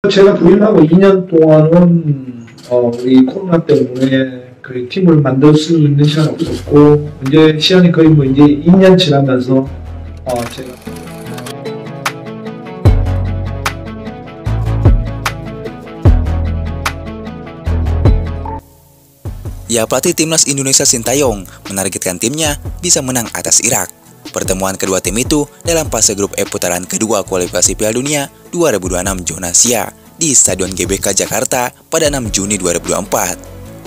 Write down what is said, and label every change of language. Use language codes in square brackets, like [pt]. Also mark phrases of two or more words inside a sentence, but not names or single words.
[ko] 제가 부임하고 2년 동안은 이 코로나 때문에 그 팀을 만들 수 있는 시간이 없었고 이제 시간이 거의 뭐 이제 2년 지나면서 제가 [id] Ya, pelatih timnas Indonesia Sintayong menargetkan timnya bisa menang atas Irak. Pertemuan kedua tim itu dalam fase grup E putaran kedua kualifikasi Piala Dunia 2026 zona Asia di Stadion GBK Jakarta pada 6 Juni 2024.